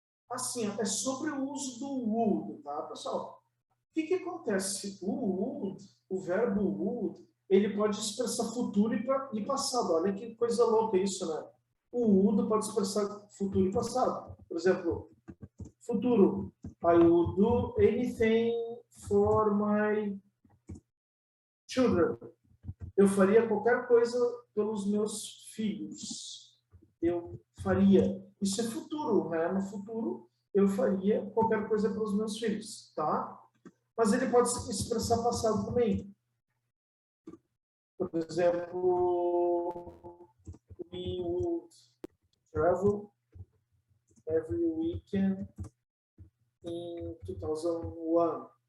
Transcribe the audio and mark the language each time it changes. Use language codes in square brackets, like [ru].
[pt] Assim, é sobre o uso do would, tá, pessoal? O que acontece? O would, o verbo would, ele pode expressar futuro e passado. Olha que coisa louca isso, né? O would pode expressar futuro e passado. Por exemplo, futuro. [en] I would do anything for my children. [pt] Eu faria qualquer coisa pelos meus filhos. Eu faria. Isso é futuro, né? No futuro, eu faria qualquer coisa pelos meus filhos, tá? Mas ele pode expressar passado também. Por exemplo, [en] we would travel every weekend in 2001.